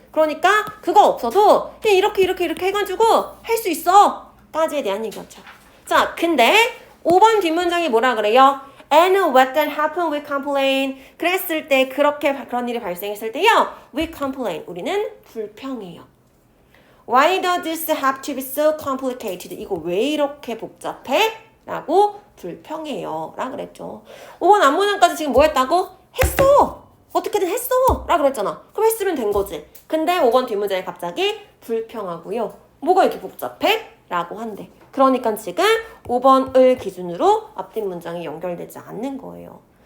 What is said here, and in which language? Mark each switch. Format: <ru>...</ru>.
<ko>그러니까 그거 없어도 그냥 이렇게 해가지고 할 수 있어. 까지에 대한 얘기였죠. 자, 근데 5번 뒷문장이 뭐라 그래요?</ko> <en>And what then happened, we complain.</en> <ko>그랬을 때, 그런 일이 발생했을 때요.</ko> <en>We complain.</en> <ko>우리는 불평해요.</ko> <en>Why does this have to be so complicated?</en> <ko>이거 왜 이렇게 복잡해? 라고 불평해요. 라 그랬죠. 5번 앞문장까지 지금 뭐 했다고? 했어! 어떻게든 했어! 라 그랬잖아. 그럼 했으면 된 거지. 근데 5번 뒷문장에 갑자기 불평하고요. 뭐가 이렇게 복잡해? 라고 한대. 그러니까 지금 5번을 기준으로 앞뒷 문장이 연결되지 않는 거예요.</ko>